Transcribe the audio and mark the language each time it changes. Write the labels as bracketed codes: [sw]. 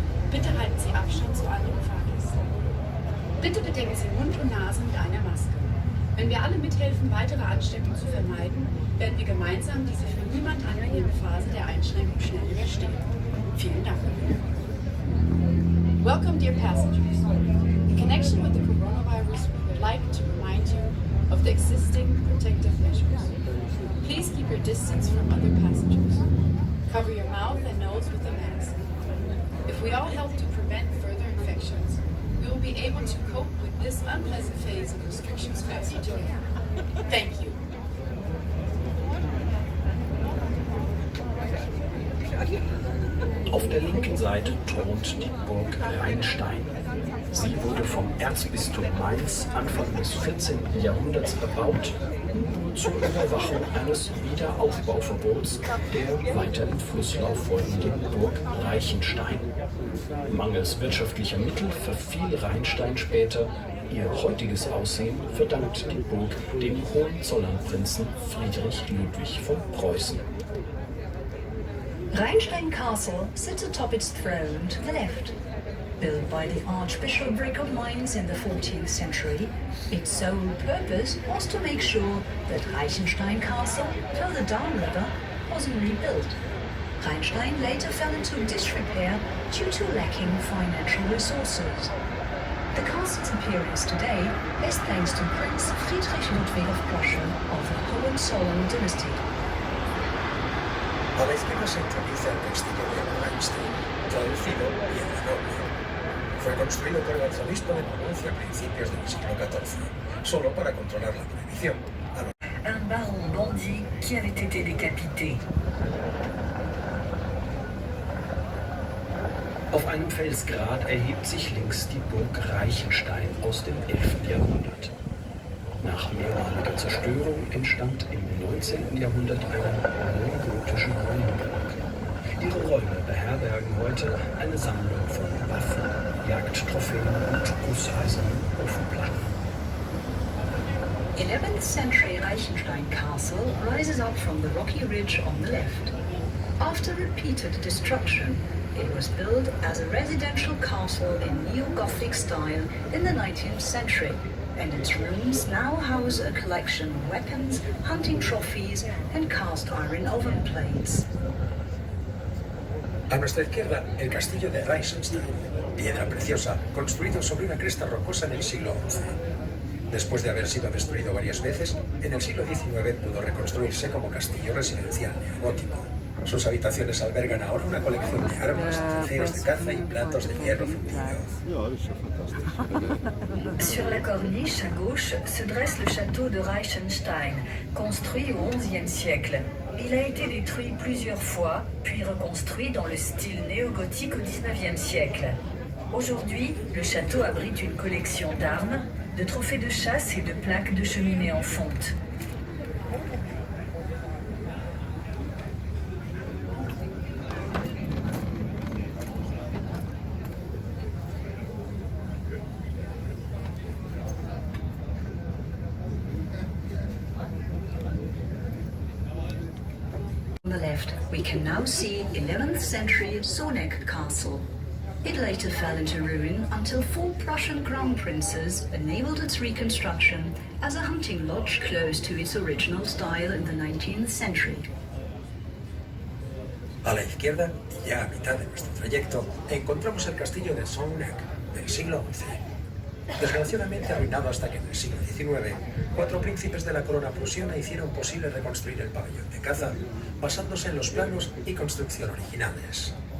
[de] Bitte halten Sie Abstand zu anderen Fahrgästen. Bitte bedecken Sie Mund und Nase mit einer Maske. Wenn wir alle mithelfen, weitere Ansteckung zu vermeiden, werden wir gemeinsam diese für niemand angenehme Phase der Einschränkung schnell überstehen. Vielen Dank. [en] Welcome, dear passengers. In connection with the coronavirus, we would like to remind you of the existing protective measures. Please keep your distance from other passengers. Cover your mouth and nose with a mask. If we all help to prevent further infections, we will be able to cope with this unpleasant phase of restrictions faster together. Thank you. [de] Auf der linken Seite thront die Burg Rheinstein. Sie wurde vom Erzbistum Mainz Anfang des 14. Jahrhunderts erbaut, zur Überwachung eines Wiederaufbauverbots der weiter im Flusslauf folgenden Burg Reichenstein. Mangels wirtschaftlicher Mittel verfiel Rheinstein später. Ihr heutiges Aussehen verdankt die Burg dem Hohenzollernprinzen Friedrich Ludwig von Preußen. [en] Rheinstein Castle sits atop its throne to the left. Built by the Archbishopric of Mainz in the 14th century, its sole purpose was to make sure that Reichenstein Castle, further downriver, wasn't rebuilt. Rheinstein later fell into disrepair due to lacking financial resources. The castle's appearance today is thanks to Prince Friedrich Ludwig of Prussia of the Hohenzollern dynasty. [es] A la izquierda se introduce el castillo de Rheinstein, traducido Piedra Noble. Fue construido por el arzobispo de Maguncia a principios del siglo XIV, solo para controlar la prohibición. [fr] Un baron bandit qui avait été décapité. [de] Auf einem Felsgrat erhebt sich links die Burg Reichenstein aus dem 11. Jahrhundert. Nach mehrmaliger Zerstörung entstand im 19. Jahrhundert eine neugotische Räumburg. Ihre Räume beherbergen heute eine Sammlung von Waffen, Jagdtrophäen und gusseisernen Ofenplatten. [en] 11th century Reichenstein Castle rises up from the rocky ridge on the left. After repeated destruction, it was built as a residential castle in neo-Gothic style in the 19th century, and its rooms now house a collection of weapons, hunting trophies, and cast iron oven plates. [es] A nuestra izquierda, el castillo de Reichenstein, piedra preciosa, construido sobre una cresta rocosa en el siglo XI. Después de haber sido destruido varias veces, en el siglo XIX pudo reconstruirse como castillo residencial neogótico. Sus habitaciones albergan ahora una colección de armas, trofeos de caza y platos de hierro fundido. [fr] Sur la corniche à gauche se dresse le château de Reichenstein, construit au XIe siècle. Il a été détruit plusieurs fois, puis reconstruit dans le style néo-gothique au XIXe siècle. Aujourd'hui, le château abrite une collection d'armes, de trophées de chasse et de plaques de cheminée en fonte. [en] On the left, we can now see 11th century Soneck Castle. It later fell into ruin until 4 Prussian crown princes enabled its reconstruction as a hunting lodge close to its original style in the 19th century. [es] A la izquierda, y ya a mitad de nuestro trayecto, encontramos el castillo de Soneck del siglo XI. Desgraciadamente arruinado hasta que en el siglo XIX, 4 príncipes de la corona prusiana hicieron posible reconstruir el pabellón de caza, basándose en los planos y construcción originales.